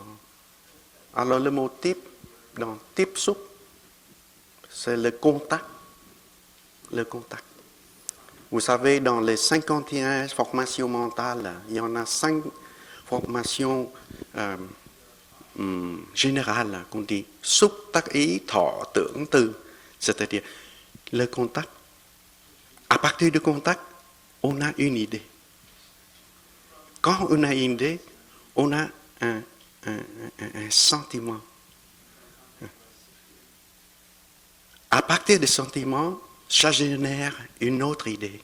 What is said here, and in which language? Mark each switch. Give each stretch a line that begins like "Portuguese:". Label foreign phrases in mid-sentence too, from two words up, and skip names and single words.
French: Alors le mot type, dans type soup, c'est le contact. Le contact. Vous savez, dans les 51 formations mentales, il y en a 5 formations générales qu'on dit
Vietnamese: xúc tác ý thọ tưởng tư,
French: c'est-à-dire le contact. À partir du contact, on a une idée. Quand on a une idée, on a un sentiment. À partir du sentiment, ça génère une autre idée.